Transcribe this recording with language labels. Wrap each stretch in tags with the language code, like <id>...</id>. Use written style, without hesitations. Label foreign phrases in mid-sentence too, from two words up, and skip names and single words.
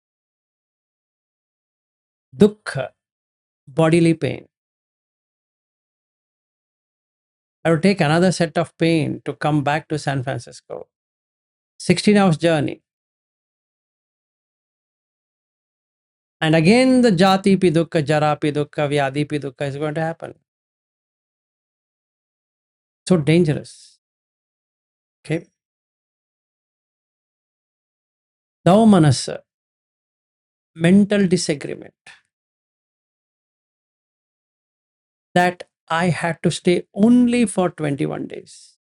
<en>Dukkha, bodily pain. I would take another set of pain to come back to San Francisco. 16 hours journey. And again, the</en> <pi>jati pi dukkha, jara pi dukkha, vyadi pi dukkha</pi> <en>is going to happen. So dangerous. Okay. Daumanasa, mental disagreement. That I had to stay only for 21 days.</en>